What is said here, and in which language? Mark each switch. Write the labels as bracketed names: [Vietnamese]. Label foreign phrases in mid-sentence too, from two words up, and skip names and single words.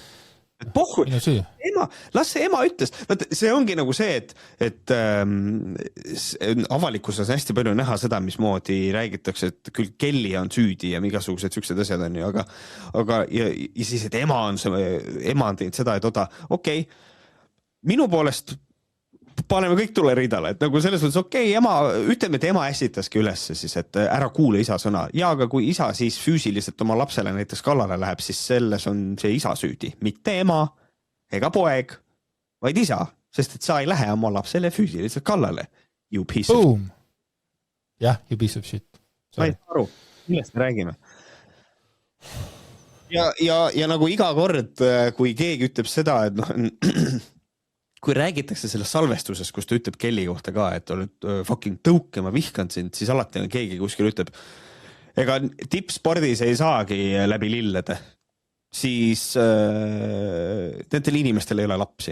[Estonian] pohhu, las see ema ütles, see ongi nagu see, et avalikkuses on hästi palju näha seda, mismoodi räägitakse, et küll Kelly on süüdi ja igasugused süksed asjad on ju, aga ja siis, et ema on teinud seda, et okei, minu poolest paneme kõik tuleridale, et nagu selles mõttes ütleme, et ema ässitaski üles siis, et ära kuule isa sõna. Ja aga kui isa siis füüsiliselt oma lapsele näiteks kallale läheb, siis selles on see isa süüdi, mitte ema ega poeg, vaid isa, sest et sa ei lähe oma lapsele füüsiliselt kallale. [English] You piece of shit. Jah, you piece of shit. [Estonian] Ma ei aru, millest me räägime. Ja nagu iga kord, kui keegi ütleb seda, et kui räägitakse sellest salvestusest, kus ta ütleb Kelly kohta ka, et oled fucking tõuke, ma vihkan sind, siis alati on keegi kuskil ütleb, ega tippspordis ei saagi läbi lillede, siis nendel inimestel ei ole lapsi.